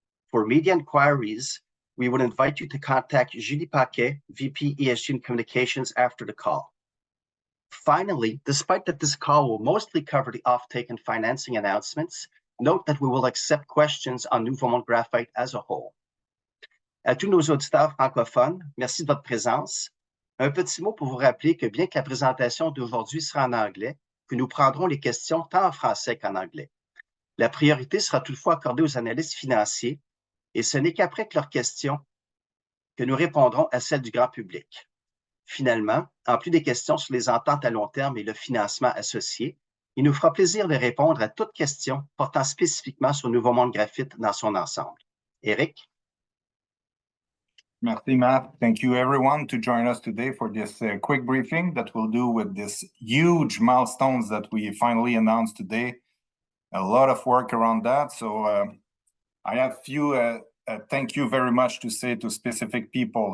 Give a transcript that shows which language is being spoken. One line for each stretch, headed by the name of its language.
English: For media inquiries, we would invite you to contact Julie Paquet, VP ESG and Communications, after the call. Finally, despite that this call will mostly cover the offtake and financing announcements, note that we will accept questions on Nouveau Monde Graphite as a whole.
French: À tous nos auditeurs francophones, merci de votre présence. Un petit mot pour vous rappeler que bien que la présentation d'aujourd'hui sera en anglais, que nous prendrons les questions tant en français qu'en anglais. La priorité sera toutefois accordée aux analystes financiers et ce n'est qu'après leurs questions que nous répondrons à celles du grand public. Finalement, en plus des questions sur les ententes à long terme et le financement associé, il nous fera plaisir de répondre à toute question portant spécifiquement sur Nouveau Monde Graphite dans son ensemble. Éric? Merci, Matt.
English: Thank you, everyone, to join us today for this quick briefing that we'll do with this huge milestones that we finally announced today. A lot of work around that. So I have few thank you very much to say to specific people.